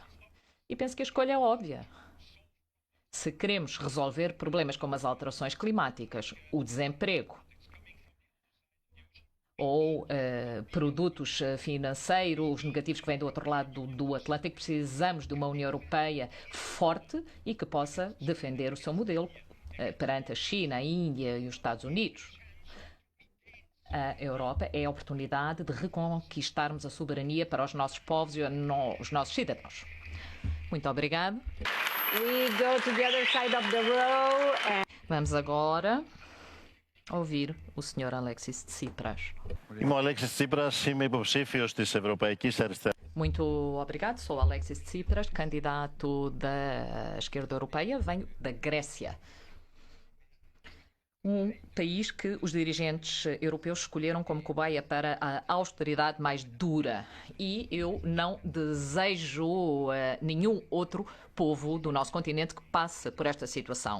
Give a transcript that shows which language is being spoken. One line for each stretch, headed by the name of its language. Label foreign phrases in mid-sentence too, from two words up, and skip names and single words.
Portuguese: E penso que a escolha é óbvia. Se queremos resolver problemas como as alterações climáticas, o desemprego, ou produtos financeiros negativos que vêm do outro lado do Atlântico, precisamos de uma União Europeia forte e que possa defender o seu modelo perante a China, a Índia e os Estados Unidos. A Europa é a oportunidade de reconquistarmos a soberania para os nossos povos e os nossos cidadãos. Muito obrigado.
English: We go to the other side of the row and...
Portuguese: Vamos agora ouvir o Sr. Alexis Tsipras.
Greek: Είμαι ο Αλέξης Τσίπρας, είμαι υποψήφιος της Ευρωπαϊκής Αριστεράς.
Portuguese: Muito obrigado. Sou Alexis Tsipras, candidato da esquerda europeia. Venho da Grécia. Um país que os dirigentes europeus escolheram como cobaia para a austeridade mais dura. E eu não desejo nenhum outro povo do nosso continente que passa por esta situação.